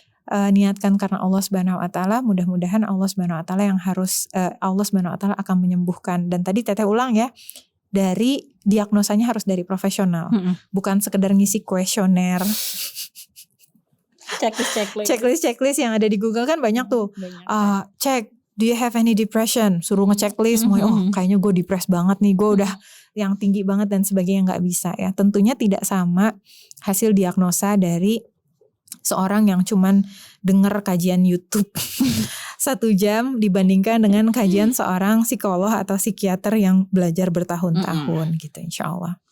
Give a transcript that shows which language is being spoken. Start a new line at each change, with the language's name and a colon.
Indonesian: Niatkan karena Allah SWT, mudah-mudahan Allah SWT yang harus Allah SWT akan menyembuhkan. Dan tadi Teteh ulang ya, dari diagnosanya harus dari profesional, bukan sekedar ngisi kuesioner. Checklist yang ada di Google kan banyak tuh.
English: Cek, do you have any depression?
Indonesian: Suruh ngechecklist, kayaknya gue depres banget nih, gue udah yang tinggi banget dan sebagainya, nggak bisa ya. Tentunya tidak sama hasil diagnosa dari seorang yang cuman denger kajian YouTube 1 jam dibandingkan dengan kajian seorang psikolog atau psikiater yang belajar bertahun-tahun gitu, insya Allah.